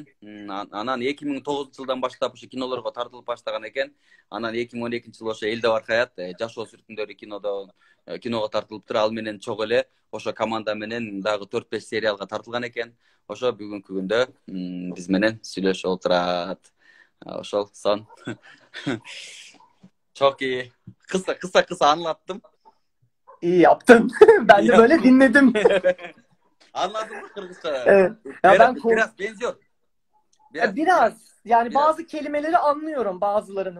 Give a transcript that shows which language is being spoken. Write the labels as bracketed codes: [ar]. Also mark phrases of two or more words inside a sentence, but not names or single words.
[ky] Анан 2009 жылдан баштап ушу кинолорго тартылып баштаган экен. Анан 2012 жылы ошо Элде бар хаят жашоо сүрүтүндөрү киного тартылыптыр. Ал менен чогуу эле ошо команда менен дагы 4-5 сериалга тартылган экен. Ошо бүгүнкү күндө биз менен сүйлөшүп отурат. [tr] Ошол son. Çok iyi. Kısa anlattım. İyi yaptın. Ben de böyle dinledim. Anladın mı Kırgızca? Evet. Ya Biraz benziyor. Biraz. Yani Biraz. bazı kelimeleri anlıyorum bazılarını.